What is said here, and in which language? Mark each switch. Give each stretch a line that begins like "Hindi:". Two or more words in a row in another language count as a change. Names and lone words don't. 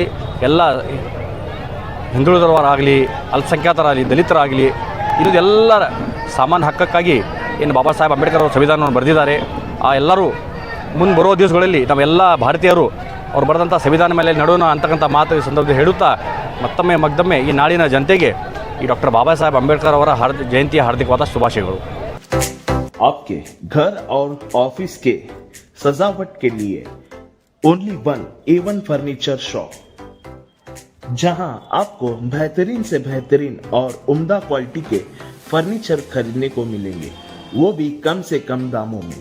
Kannada: ಎಲ್ಲ ಹಿಂದುಳಿದವರಾಗಲಿ, ಅಲ್ಪಸಂಖ್ಯಾತರಾಗಲಿ, ದಲಿತರಾಗಲಿ, ಎಲ್ಲರ ಸಾಮಾನ್ಯ ಹಕ್ಕಕ್ಕಾಗಿ ಏನು ಬಾಬಾ ಸಾಹೇಬ್ ಅಂಬೇಡ್ಕರ್ ಅವರು ಸಂವಿಧಾನವನ್ನು ಬರೆದಿದ್ದಾರೆ. ಆ ಎಲ್ಲರೂ ಮುಂದೆ ಬರೋ ದಿವಸಗಳಲ್ಲಿ ನಾವೆಲ್ಲ ಭಾರತೀಯರು ಅವ್ರು ಬರೆದಂಥ ಸಂವಿಧಾನ ಮೇಲೆ ನಡೋಣ ಅಂತಕ್ಕಂಥ ಮಾತು ಈ ಸಂದರ್ಭದಲ್ಲಿ ಹೇಳುತ್ತಾ ಮತ್ತೊಮ್ಮೆ ಈ ನಾಡಿನ ಜನತೆಗೆ ಈ ಡಾಕ್ಟರ್ ಬಾಬಾ ಸಾಹೇಬ್ ಅಂಬೇಡ್ಕರ್ ಅವರ ಜಯಂತಿಯ ಹಾರ್ದಿಕವಾದ ಶುಭಾಶಯಗಳು.
Hindi: आपके घर और ऑफिस के सजावट के लिए
English: only one
Hindi: A1 फर्नीचर शॉप, जहां आपको बेहतरीन से बेहतरीन और उम्दा क्वालिटी के फर्नीचर खरीदने को मिलेंगे, वो भी कम से कम दामों में।